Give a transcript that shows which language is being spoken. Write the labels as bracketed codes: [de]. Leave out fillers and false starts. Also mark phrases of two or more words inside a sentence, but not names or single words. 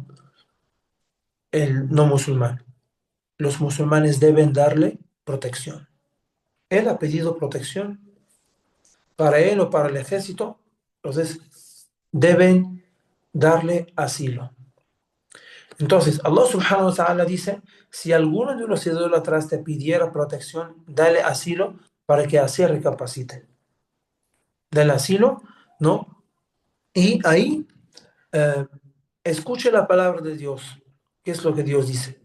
[es] El no musulmán. Los musulmanes deben darle protección. Él ha pedido protección para él o para el ejército, entonces deben darle asilo. Entonces, [ar] الله سبحانه وتعالى [es] dice, si alguno de los idólatras te pidiera protección, dale asilo para que así recapacite. Dale asilo, ¿no? Y ahí eh, escuche la palabra de Dios. ¿Qué es lo que Dios dice?